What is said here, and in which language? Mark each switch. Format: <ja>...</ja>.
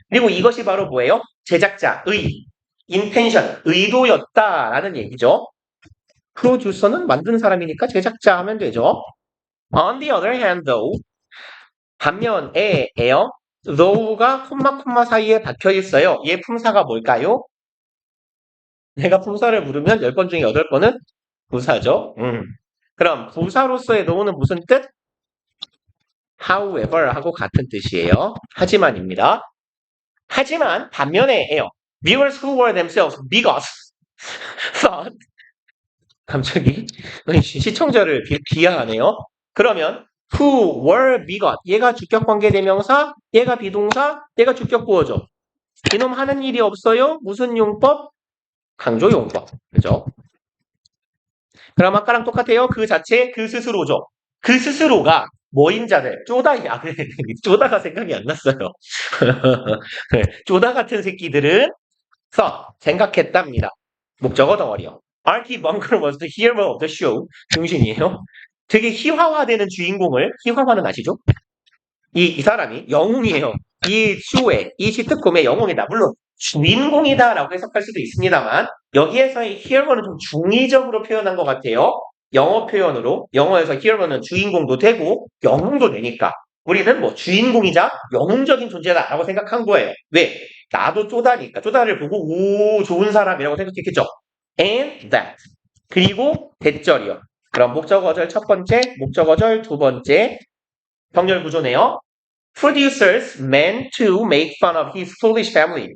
<ko>그리고 이것이 바로 뭐예요? 제작자의 intention, 의도였다라는 얘기죠. 프로듀서는 만든 사람이니까 제작자 하면 되죠.</ko> <en>On the other hand though,</en> <ko>반면에요. though가 콤마 사이에 박혀 있어요. 얘 품사가 뭘까요? 내가 품사를 부르면 10번 중에 8번은 부사죠. 그럼 부사로서의 though는 무슨 뜻? however 하고 같은 뜻이에요. 하지만입니다. 하지만 반면에요.</ko> <en>Viewers who were themselves bigots thought</en> <ko>갑자기 시청자를 비하하네요. 그러면 who were bigot 얘가 주격관계 대명사, 얘가 비동사, 얘가 주격구어죠. 이놈 하는 일이 없어요. 무슨 용법? 강조용법. 그죠? 그럼 아까랑 똑같아요. 그 자체, 그 스스로죠. 그 스스로가 뭐인 자들, 쪼다가 생각이 안 났어요. 쪼다 같은 새끼들은 생각했답니다. 목적어 덩어리요.</ko> <en>Archie Bunker was the hero of the show.</en> <ko>중신이에요. 되게 희화화되는 주인공을, 희화화는 아시죠? 이 사람이 영웅이에요. 이 쇼의, 이 시트콤의 영웅이다. 물론 주인공이다라고 해석할 수도 있습니다만 여기에서의 hero는 좀 중의적으로 표현한 것 같아요. 영어 표현으로 영어에서 hero는 주인공도 되고 영웅도 되니까 우리는 뭐 주인공이자 영웅적인 존재다라고 생각한 거예요. 왜? 나도 쪼다니까 쪼다를 보고 오 좋은 사람이라고 생각했겠죠.</ko> <en>And that</en> <ko>그리고 대절이요. 그럼 목적어절 첫 번째, 목적어절 두 번째 병렬 구조네요.</ko> <en>Producers meant to make fun of his foolish family.</en>